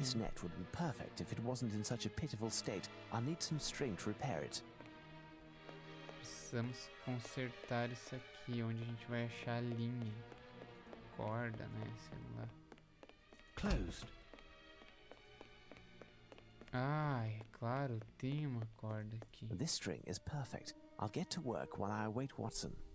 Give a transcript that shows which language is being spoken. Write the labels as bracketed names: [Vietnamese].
[English] This net would be perfect if it wasn't in such a pitiful state. I'll need some string to repair it. [Portuguese] Precisamos consertar isso aqui, onde a gente vai achar a linha. Corda, né? Sei lá. [English] Closed. [Portuguese] Ah, é claro, tem uma corda aqui. [English] This string is perfect. I'll get to work while I await Watson.